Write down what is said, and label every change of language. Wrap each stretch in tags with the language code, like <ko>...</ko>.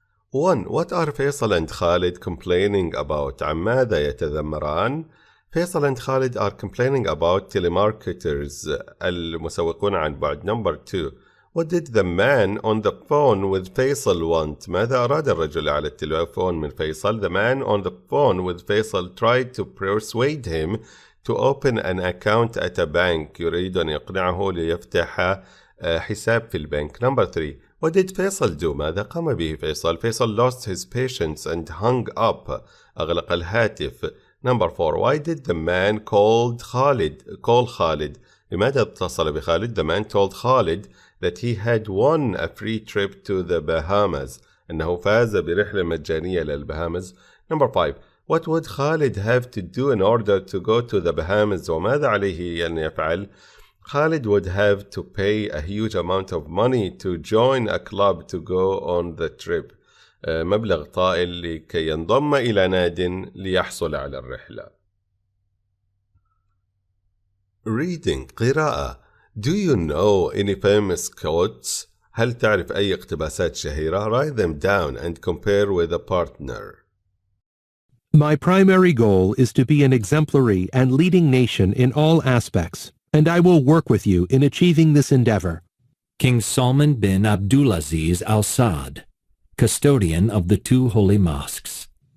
<en>1. What are Faisal and Khalid complaining about?</en> <ar>عن ماذا يتذمران؟</ar> <en>Faisal and Khalid are complaining about telemarketers,</en> <ar>المسوقون عن بعد.</ar> <en>Number 2. What did the man on the phone with Faisal want?</en> <ar>ماذا أراد الرجل على التليفون من فيصل?</ar> <en>The man on the phone with Faisal tried to persuade him to open an account at a bank.</en> <ar>يريد أن يقنعه ليفتح حساب في البنك.</ar> <en>Number 3. What did Faisal do?</en> <ar>ماذا قام به فيصل?</ar> <en>Faisal lost his patience and hung up.</en> <ar>أغلق الهاتف.</ar> <en>Number 4. Why did the man call Khalid?</en> <ar>لماذا اتصل بخالد?</ar> <en>The man told Khalid that he had won a free trip to the Bahamas.</en> <ar>أنه فاز برحلة مجانية للبهامز.</ar> <en>Number 5. What would Khalid have to do in order to go to the Bahamas?</en> <ar>وماذا عليه أن يفعل?</ar> <en>Khalid would have to pay a huge amount of money to join a club to go on the trip.</en> <ar>مبلغ طائل لكي ينضم إلى ناد ليحصل على الرحلة.</ar> <en>Reading قراءة. Do you know any famous quotes?</en> <ar>هل تعرف أي اقتباسات شهيرة?</ar> <en>Write them down and compare with a partner. My primary goal is to be an exemplary and leading nation in all aspects, and I will work with you in achieving this endeavor. King Salman bin Abdulaziz Al Saud, custodian of the two holy mosques.</en>